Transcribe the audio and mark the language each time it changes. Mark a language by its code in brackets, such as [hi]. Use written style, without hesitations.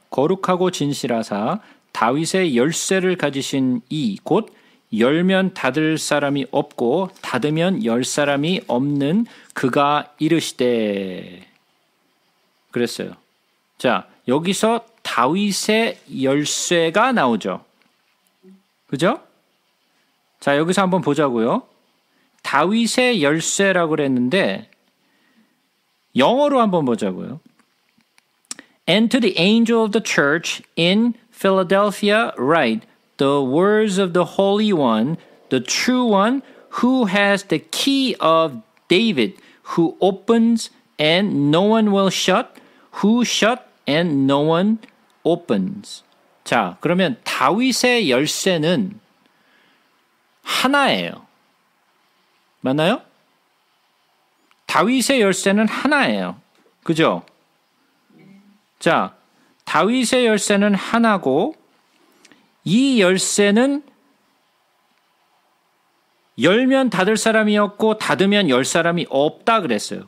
[ko] 거룩하고 진실하사 다윗의 열쇠를 가지신 이 곧 열면 닫을 사람이 없고 닫으면 열 사람이 없는 그가 이르시되 그랬어요. 자, 여기서 다윗의 열쇠가 나오죠. 그죠? 자, 여기서 한번 보자고요. 다윗의 열쇠라고 그랬는데 영어로 한번 보자고요. [en] And to the angel of the church in Philadelphia write the words of the Holy One, the true one, who has the key of David, who opens and no one will shut, who shut and no one opens. [ko] 자, 그러면 다윗의 열쇠는 하나예요. 맞나요? 다윗의 열쇠는 하나예요. 그죠? 자, 다윗의 열쇠는 하나고 이 열쇠는 열면 닫을 사람이 없고 닫으면 열 사람이 없다 그랬어요.